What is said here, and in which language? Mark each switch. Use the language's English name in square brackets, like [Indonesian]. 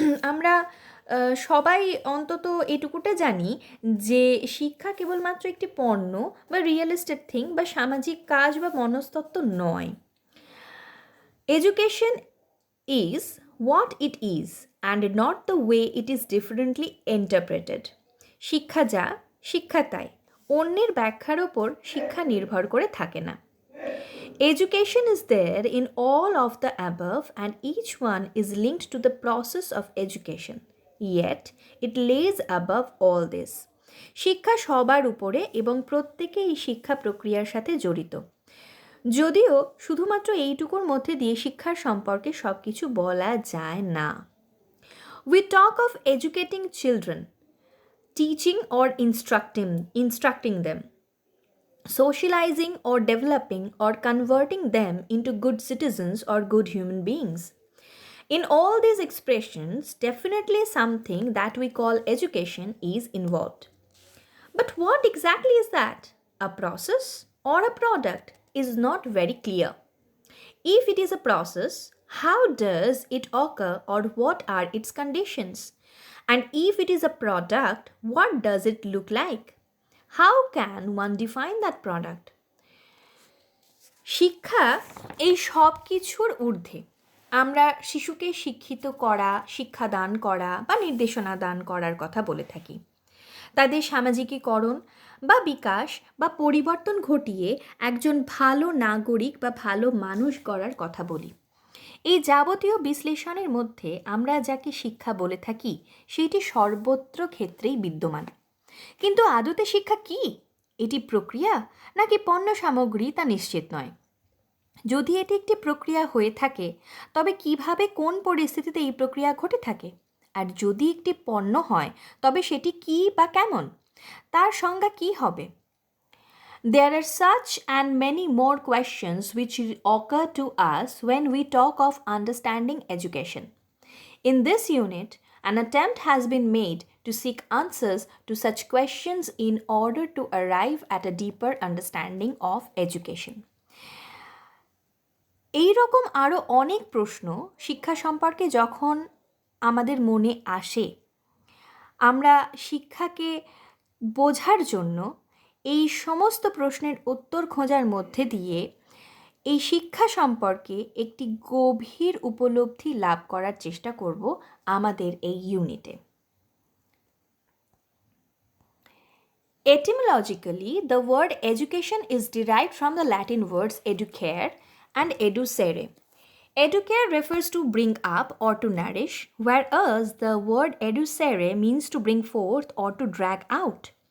[Bangla] আমরা সবাই অন্তত এটুকুটা জানি যে শিক্ষা কেবলমাত্র একটি পণ্য বা রিয়েল এস্টেট থিং বা সামাজিক কাজ বা মনস্তত্ত্ব নয়। [English] Education is what it is and not the way it is differently interpreted. [Bangla] শিক্ষা যা, শিক্ষা তাই, অন্যের ব্যাখ্যার ওপর শিক্ষা নির্ভর করে থাকে না। [English] Education is there in all of the above and each one is linked to the process of education. Yet, it lays above all this. [Bangla] শিক্ষা সবার উপরে এবং প্রত্যেকে এই শিক্ষা প্রক্রিয়ার সাথে জড়িত। যদিও শুধুমাত্র এইটুকুর মধ্যে দিয়ে শিক্ষার সম্পর্কে সব কিছু বলা যায় না। [English] We talk of educating children, teaching or instructing them, socializing or developing or converting them into good citizens or good human beings. In all these expressions, definitely something that we call education is involved. But what exactly is that? A process or a product is not very clear. If it is a process, how does it occur or what are its conditions? And if it is a product, what does it look like? How can one define that product? [Bangla] শিক্ষা এই সব কিছুর ঊর্ধ্বে। আমরা শিশুকে শিক্ষিত করা, শিক্ষাদান করা বা নির্দেশনা দান করার কথা বলে থাকি। তাদের সামাজিকীকরণ বা বিকাশ বা পরিবর্তন ঘটিয়ে একজন ভালো নাগরিক বা ভালো মানুষ গড়ার কথা বলি। এই যাবতীয় বিশ্লেষণের মধ্যে আমরা যাকে শিক্ষা বলে থাকি সেটি সর্বত্র ক্ষেত্রেই বিদ্যমান। কিন্তু আদতে শিক্ষা কি? এটি প্রক্রিয়া নাকি পণ্য সামগ্রী তা নিশ্চিত নয়। যদি এটি একটি প্রক্রিয়া হয়ে থাকে তবে কিভাবে কোন পরিস্থিতিতে এই প্রক্রিয়া ঘটে থাকে? আর যদি একটি পণ্য হয় তবে সেটি কি বা কেমন? তার সংজ্ঞা কি হবে? [English] There are such and many more questions which occur to us when we talk of understanding education. In this unit, an attempt has been made to seek answers to such questions in order to arrive at a deeper understanding of education. [Bangla] এই রকম আরও অনেক প্রশ্ন শিক্ষা সম্পর্কে যখন আমাদের মনে আসে, আমরা শিক্ষাকে বোঝার জন্য এই সমস্ত প্রশ্নের উত্তর খোঁজার মধ্যে দিয়ে এই শিক্ষা সম্পর্কে একটি গভীর উপলব্ধি লাভ করার চেষ্টা করব আমাদের এই ইউনিটে। [English] Etymologically, the word education is derived from the Latin words educare and educere. Educare refers to bring up or to nourish, whereas the word educere means to bring forth or to drag out.